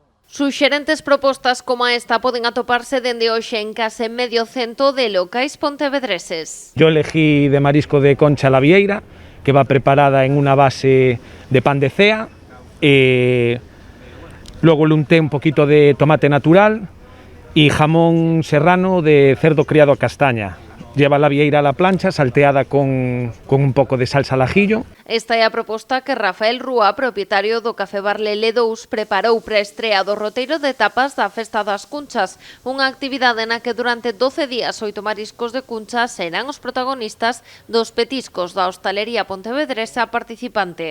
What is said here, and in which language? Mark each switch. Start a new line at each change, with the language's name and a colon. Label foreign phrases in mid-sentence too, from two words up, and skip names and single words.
Galician: Suxerentes propostas como esta poden atoparse dende hoxe en case medio cento de locais pontevedreses.
Spanish: Yo elegí de marisco de concha la vieira, que va preparada en una base de pan de cea, luego le unté un poquito de tomate natural y jamón serrano de cerdo criado a castaña. Lleva la vieira a la plancha, salteada con un pouco de salsa al ajillo.
Galician: Esta é a proposta que Rafael Rúa, propietario do Café Bar Lele 2, preparou para a estrea do roteiro de tapas da Festa das Cunchas, unha actividade na que durante 12 días 8 mariscos de cunchas serán os protagonistas dos petiscos da hostalería pontevedresa participante.